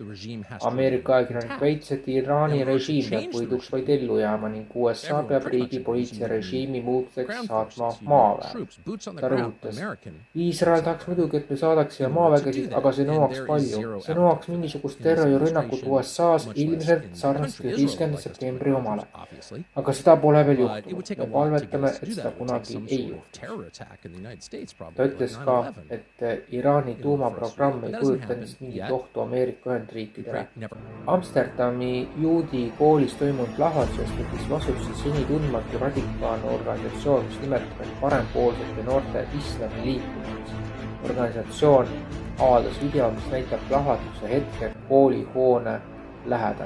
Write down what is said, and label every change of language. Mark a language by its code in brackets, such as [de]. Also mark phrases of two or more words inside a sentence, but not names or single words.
[et] Ameerika ajakirjanik väitis, et Iraani režiim peab võiduks vaid ellu jääma ning USA peab riigi poliitilise režiimi muutuseks saatma maaväe. Ta rõhutas, Iisrael tahaks muidugi, et me saadaksime maavägesid, aga see nõuaks palju. See nõuaks mingisugust terrorirünnakut USA-s ilmselt sarnast 11. septembri omale. Aga seda seda pole veel [en] It would [et] juhtunud [en] take a [et] ja [en] lot to get [et] palvetame, [en] us to [et] et [en] do [et] seda [en] that. It would take [et] kunagi [en] some [et] ei [en] sort of [et] juhtu. [en] terror attack in the United States, [et] Ta [en] probably [et] ütles [en] like [et] ka, [en] 9/11. [et] et Iraani [en] for us [et] tuumaprogramm [en] to [et] ei [en] do. That hasn't [et] kujuta endast [en] happened [et] mingit [en] yet. [et] ohtu Ameerika Ühendriikidele. [en] Never. [et] Amsterdami juudi koolis toimunud plahvatusest võttis vastutuse seni tundmatu radikaalne organisatsioon, mis nimetab end parempoolsete noorte islami liikumiseks. Organisatsioon avaldas video, mis näitab plahvatuse hetke koolihoone lähedal.